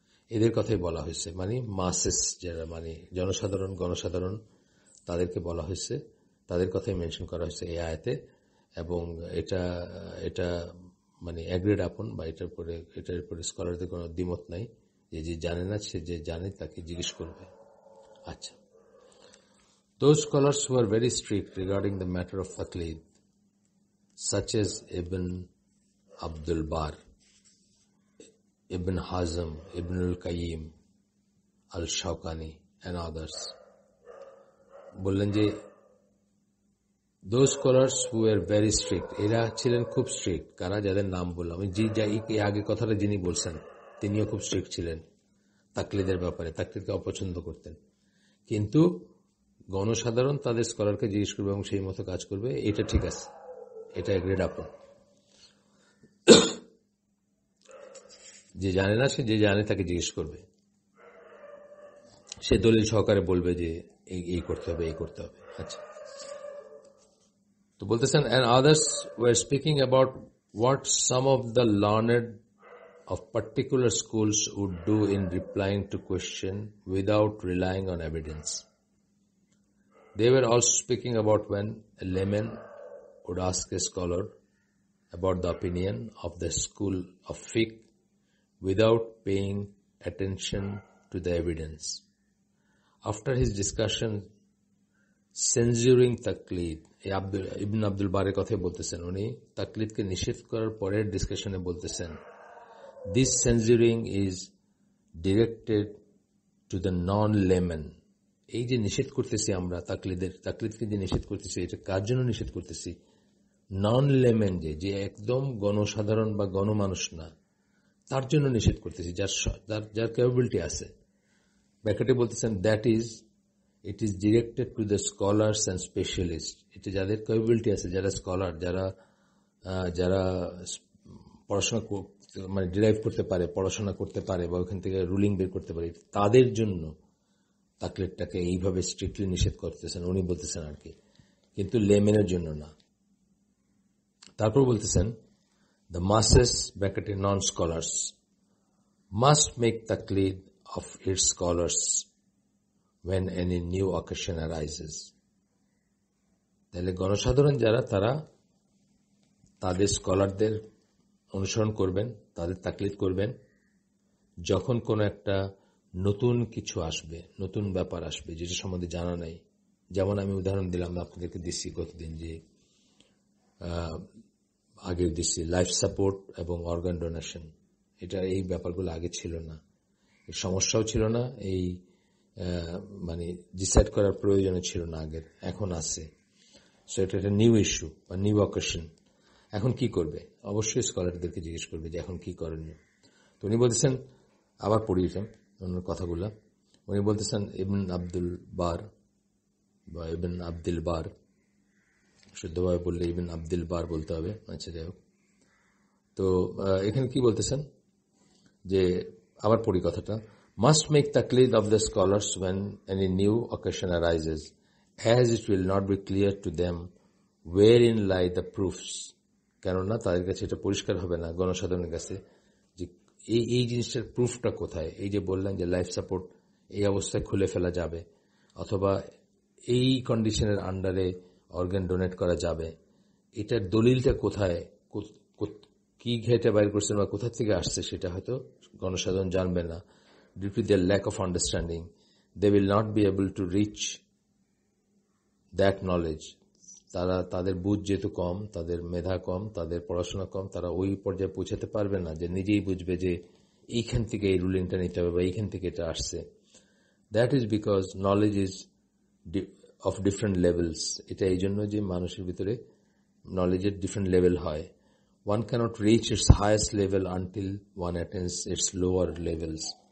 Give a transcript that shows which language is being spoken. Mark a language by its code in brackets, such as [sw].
[bn] এদের কথাই বলা হয়েছে, মানে মাসেস যারা, মানে জনসাধারণ, গণসাধারণ, তাদেরকে বলা হয়েছে, তাদের কথাই মেনশন করা হয়েছে এই আয়াতে। এবং এটা মানে এগ্রিড আপন, বা এটার উপরে স্কলারদের কোনো দ্বিমত নাই, যে জানে না সে যে জানে তাকে জিজ্ঞেস করবে। [en] আচ্ছা, those scholars who are very strict regarding the matter of taqlid such as Ibn Abdul Bar, Ibn Hazm, Ibn al-Qayyim, al-Shawkani and others. [bn] বললেন যে [en] those scholars who were very strict, [bn] এরা ছিলেন খুব স্ট্রিক্ট। কারা? যাদের নাম বললাম। আগে কথাটা যিনি বলছেন তিনিও খুব স্ট্রিক্ট ছিলেন তাকলিদের ব্যাপারে, তাকলিদকে অপছন্দ করতেন। কিন্তু গণসাধারণ তাদের স্কলারকে জিজ্ঞেস করবে এবং সেই মতো কাজ করবে, এটা ঠিক আছে, এটা এগ্রেড আপন। যে জানে না সে যে জানে তাকে জিজ্ঞেস করবে, সে দলিল সহকারে বলবে যে এই করতে হবে, এই করতে হবে। আচ্ছা, তো বলতেছেন [en] and others were speaking about what some of the learned of particular schools would do in replying to question without relying on evidence. They were also speaking about when a layman would ask a scholar about the opinion of the school of fiqh without paying attention to the evidence. After his discussion censoring taklid, [bn] ibn Abdul বারের কথাই বলতেছেন, উনি তাকলিদকে নিষেধ করার পরের ডিসকাশনে বলতেছেন, [en] this censoring is directed to the non-layman. [bn] এই যে নিষেধ করতেছি আমরা তাকলিদকে যে নিষেধ করতেছি, এটা কার জন্য নিষেধ করতেছি? নন লেমেন, যে একদম গণসাধারণ বা গণমানুষ না, তার জন্য নিষেধ করতেছি, যার ক্যাপাবিলিটি আছে। ব্যাখ্যাটি বলতেছেন [en] That is it is directed to the scholars and specialist. [bn] এটা যাদের ক্যাপাবিলিটি আছে, যারা স্কলার, যারা পড়াশোনা মানে ডিরাইভ করতে পারে, পড়াশোনা করতে পারে বা ওখান থেকে রুলিং বের করতে পারে, তাদের জন্য তাকলিদটাকে এইভাবে স্ট্রিক্টলি নিষেধ করতেছেন উনি বলতেছেন আর কি, কিন্তু লেমেনের জন্য না। তারপর বলতেছেন [en] the masses [bn] ব্র্যাকেটে [en] non scholars must make taklid of its scholars when any new occasion arises. [bn] তাহলে গণসাধারণ যারা, তারা তাদের স্কলারদের অনুসরণ করবেন, তাদের তাকলিদ করবেন যখন কোনো একটা নতুন কিছু আসবে, নতুন ব্যাপার আসবে যেটা সম্বন্ধে জানা নাই। যেমন আমি উদাহরণ দিলাম, আপনাদেরকে দিচ্ছি কতদিন, যে আগে দিচ্ছি লাইফ সাপোর্ট এবং অর্গান ডোনেশন, এটা এই ব্যাপারগুলো আগে ছিল না, এই সমস্যাও ছিল না, এই মানে ডিসাইড করার প্রয়োজনও ছিল না আগের, এখন আছে। সো এটা একটা নিউ ইস্যু বা নিউ অকেশন। এখন কি করবে? অবশ্যই স্কলারদেরকে জিজ্ঞেস করবে যে এখন কি করণীয়। তো উনি বলতেছেন, আবার পড়িয়েছেন ওনার কথাগুলা, উনি বলতেছেন ইবন আব্দুল বার বা ইবন আব্দুল বার, শুদ্ধভাবে বললে ইবন আব্দুল বার বলতে হবে। আচ্ছা, যাই হোক, তো এখানে কি বলতেছেন যে, আবার পড়ি কথাটা, [en] must make taklid of the scholars when any new occasion arises, as it will not be clear to them wherein lie the proofs. [bn] কেননা তাদের কাছে এটা পরিষ্কার হবে না, গণসাধারণের কাছে, যে এই জিনিসটার প্রুফটা কোথায়। এই যে বললেন যে লাইফ সাপোর্ট এই অবস্থায় খুলে ফেলা যাবে, অথবা এই কন্ডিশনের আন্ডারে অর্গান ডোনেট করা যাবে, এটার দলিলটা কোথায়, কি ঘেটে বাইর করছেন বা কোথা থেকে আসছে, সেটা হয়তো গণসাধারণ জানবে না। [en] Due to their lack of understanding, they will not be able to reach that knowledge. [bn] তাদের বুঝ যেহেতু কম, তাদের মেধা কম, তাদের পড়াশোনা কম, তারা ওই পর্যায়ে পৌঁছাতে পারবে না যে নিজেই বুঝবে যে এইখান থেকে এই রুলিংটা নিতে হবে বা এইখান থেকে এটা আসছে। [en] That is because knowledge is of different levels. [bn] এটা এই জন্য যে মানুষের ভিতরে নলেজের ডিফারেন্ট লেভেল হয়। [en] One cannot reach its highest level until one attains its lower levels.